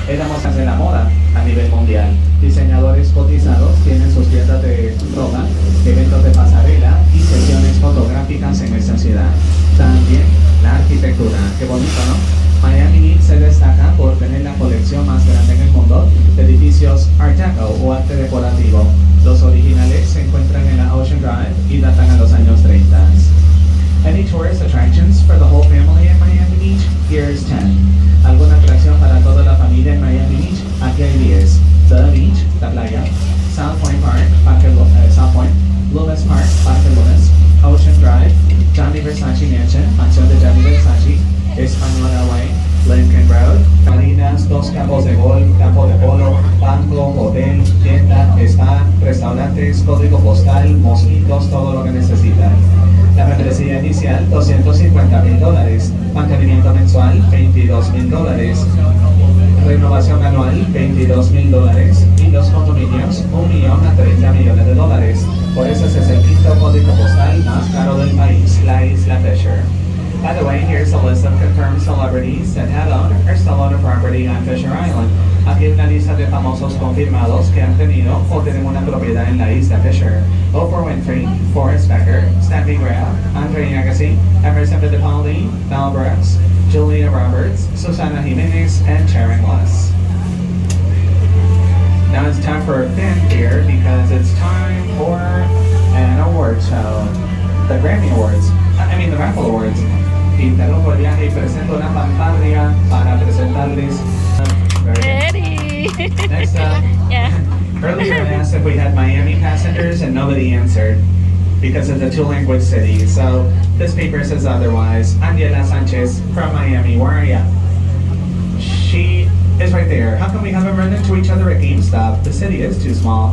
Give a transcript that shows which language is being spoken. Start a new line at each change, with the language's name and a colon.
Spanish: Éramos de la moda a nivel mundial. Diseñadores cotizados tienen sus tiendas de ropa, eventos de pasarela y sesiones fotográficas en esta ciudad. También la arquitectura. Qué bonito, ¿no? Miami Beach se destaca por tener la colección más grande en el mundo de edificios Art Deco o arte decorativo. Los originales se encuentran en la Ocean Drive y datan a los años 30.
English: Any tourist attractions for the whole family in Miami Beach? Here's 10.
Spanish: ¿Alguna atracción para toda la familia en Miami Beach? Aquí hay 10. The Beach, la playa. South Point Park, South Point. Loomis Park, Parque Loomis. Ocean Drive. Johnny Versace Mansion, mansión de Johnny Versace. Español LA, Lincoln Road, marinas, dos campos de golf, campo de polo, banco, hotel, tienda, spa, restaurantes, código postal, mosquitos, todo lo que necesitan. La membresía inicial, $250,000. Mantenimiento mensual, $22,000. Renovación anual, $22,000. Y los condominios, $1 millón a $30 millones. Por eso ese es el quinto código postal más caro del país, la Isla Fisher.
English: By the way, here's a list of confirmed celebrities that have owned or still own a property on Fisher Island.
Spanish: Aquí hay una lista de famosos confirmados que han tenido o tienen una propiedad en la isla Fisher.
English: Oprah Winfrey, Forrest Becker, Steffi Graf, Andre Agassi, Emerson Fittipaldi, Mel Brooks, Julia Roberts, Susana Jimenez, and Sharon Gless. Now it's time for a fanfare because it's time for an award show. The Grammy Awards. The Raffle Awards.
Spanish: Interrumpo el viaje y presento una fanfarria para presentarles.
English: Ready. Next up. Yeah. Earlier I asked if we had Miami passengers and nobody answered because it's a two-language city. So this paper says otherwise. Angela Sanchez from Miami. Where are you? She is right there. How come we haven't run into each other at GameStop? The city is too small.